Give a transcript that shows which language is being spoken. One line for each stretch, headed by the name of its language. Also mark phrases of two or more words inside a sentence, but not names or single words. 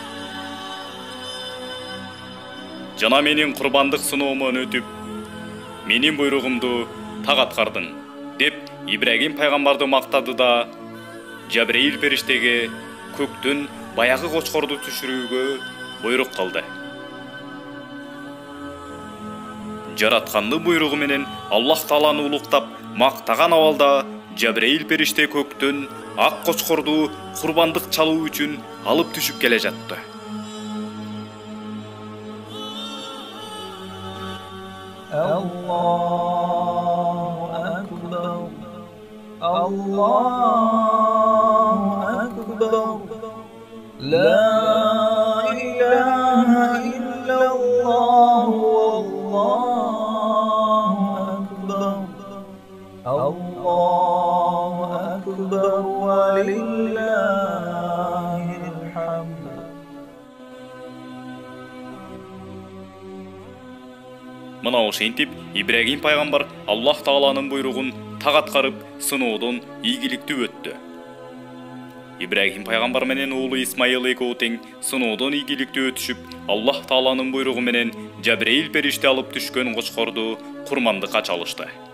Kyrgyz: Жана менин курбандык сыноомон өтүп, менин буйругумду так аткардың, деп Ибрагим пайгамбарды мактады да Жабраил периштеге көктөн баягы кочкорду түшүрүүгө буйрук кылды. Жаратканды буйругу менен Аллах Тааланы улуктап мактаган абалда Жабраил периште көктөн ак кочкорду курбандык чалуу үчүн алып түшүп келе жатты.
Arabic: الله أكبر، الله أكبر، لا إله إلا الله، الله أكبر، ولله الحمد.
Kyrgyz: Мына ошентип Ибрагим пайгамбар Аллах Тааланын буйругун так аткарып, сыноодон ийгиликтүү өттү. Ибрагим пайгамбар менен уулу Исмаил экөө тең сыноодон ийгиликтүү өтүшүп, Аллах Тааланын буйругу менен Жабраил периште алып түшкөн кочкорду курмандыкка чалышты.